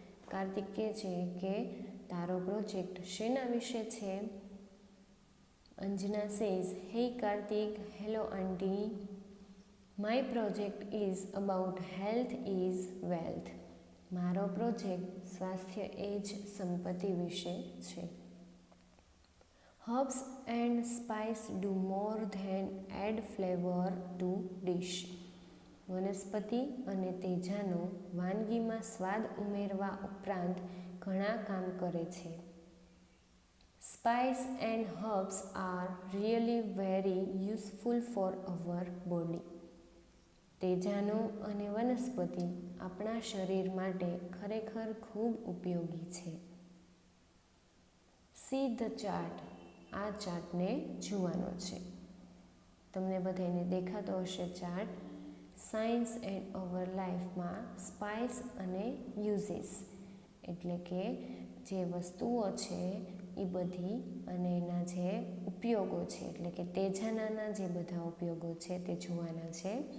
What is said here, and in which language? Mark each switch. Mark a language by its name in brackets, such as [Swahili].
[Gujarati] કાર્તિક કહે છે કે તારો પ્રોજેક્ટ શેના વિશે છે. [English] Anjana says hey Kartik hello aunty. My project is about health is wealth. [Gujarati] મારો પ્રોજેક્ટ સ્વાસ્થ્ય એ જ સંપત્તિ વિશે છે. [English] Herbs and spice do more than add flavor to dish. [Gujarati] વનસ્પતિ અને તેજાનો વાનગીમાં સ્વાદ ઉમેરવા ઉપરાંત ઘણા કામ કરે છે. [English] Spice and herbs are really very useful for our body. [Gujarati] તેજાનો અને વનસ્પતિ આપણા શરીર માટે ખરેખર ખૂબ ઉપયોગી છે. [English] See the chart. [Gujarati] આ ચાર્ટને જોવાનો છે. તમને બધાને દેખાતો હશે ચાર્ટ. સાયન્સ એન્ડ અવર લાઈફમાં સ્પાઇસ અને યુઝીસ એટલે કે જે વસ્તુઓ છે એ બધી અને એના જે ઉપયોગો છે એટલે કે તેજાનાના જે બધા ઉપયોગો છે તે જોવાના છે.